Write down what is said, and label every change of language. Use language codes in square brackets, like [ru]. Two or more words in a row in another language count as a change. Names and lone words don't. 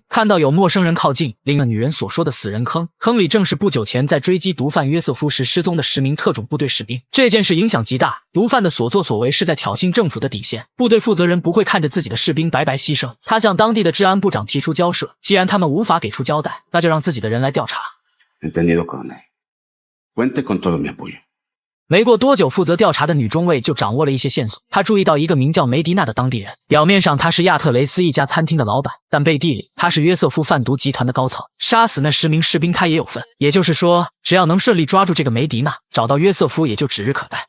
[zh] 看到有陌生人靠近，另了女人所说的死人坑，坑里正是不久前在追击毒贩约瑟夫时失踪的10名特种部队士兵。这件事影响极大，毒贩的所作所为是在挑衅政府的底线，部队负责人不会看着自己的士兵白白牺牲。他向当地的治安部长提出交涉，既然他们无法给出交代，那就让自己的人来调查。 [es] Entendido, coronel. Cuente con todo mi apoyo. [zh] 没过多久，负责调查的女中尉就掌握了一些线索。她注意到一个名叫梅迪娜的当地人，表面上他是亚特雷斯一家餐厅的老板，但背地里他是约瑟夫贩毒集团的高层。杀死那10名士兵他也有份，也就是说，只要能顺利抓住这个梅迪娜，找到约瑟夫也就指日可待。